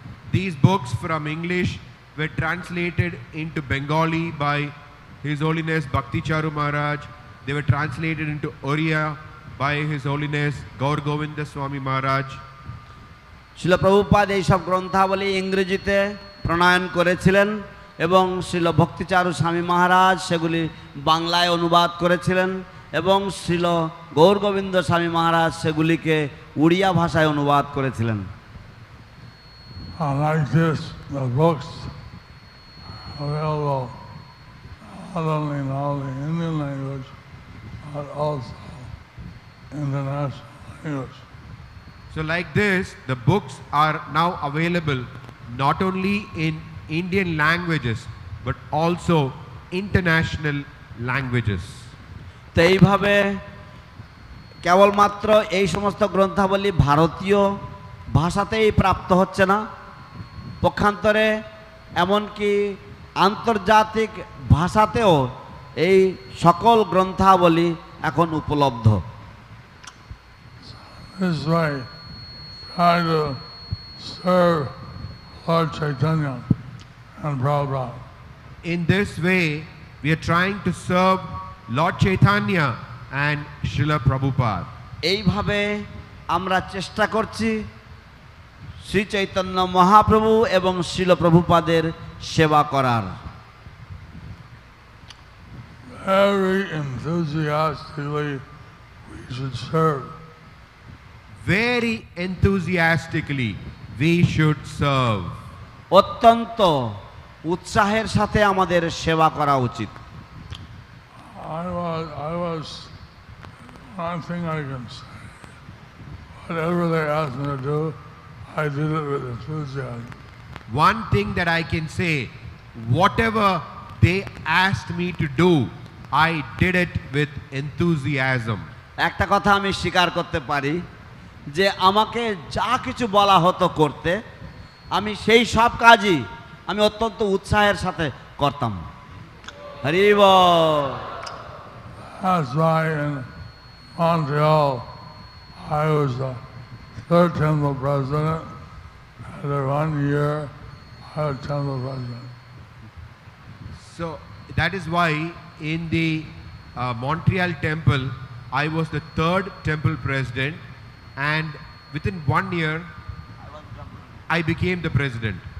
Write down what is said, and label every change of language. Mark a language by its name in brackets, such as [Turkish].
[English] These books from English were translated into Bengali by His Holiness Bhakti Charu Maharaj. They were translated into Oriya by His Holiness Gaur Govinda Swami Maharaj. [Bangla] শিল প্রভুপাদ এইসব গ্রন্থাবলী ইংরেজিতে প্রণয়ন করেছিলেন এবং শিল ভক্তিচারু স্বামী মহারাজ সেগুলি বাংলায় অনুবাদ করেছিলেন এবং শিল গৌরগোবিন্দ স্বামী মহারাজ সেগুলিকে উড়িয়া ভাষায় অনুবাদ করেছিলেন। [English] Like this, the books available not only in all the Indian language, but also international language. So like this, the books are now available not only in Indian languages, but also international languages. [Bangla] তো এইভাবে কেবলমাত্র এই সমস্ত গ্রন্থাবলী ভারতীয় ভাষাতেই প্রাপ্ত হচ্ছে না, পক্ষান্তরে এমনকি আন্তর্জাতিক ভাষাতেও এই সকল গ্রন্থাবলী এখন উপলব্ধ। [English] This way, try to serve Lord Chaitanya and Prabhupada. In this way, we are trying to serve Lord Chaitanya and Srila Prabhupada. [Bangla] এইভাবে আমরা চেষ্টা করছি শ্রী চৈতন্য মহাপ্রভু এবং শিল প্রভুপাদের সেবা করার। [English] Very enthusiastically we should serve. Very enthusiastically, we should serve. [Bangla] অত্যন্ত উৎসাহের সাথে আমাদের সেবা করা উচিত। [English] One thing I can say, whatever they asked me to do, I did it with enthusiasm. One thing that I can say, whatever they asked me to do, I did it with enthusiasm. [Bangla] একটা কথা আমি স্বীকার করতে পারি যে আমাকে যা কিছু বলা হতো করতে, আমি সেই সব কাজই আমি অত্যন্ত উৎসাহের সাথে করতাম। হরি বল। [English] That's why in Montreal I was the third temple president. After 1 year, I was temple president. So that is why in the Montreal temple, I was the third temple president, and within 1 year, I became the president.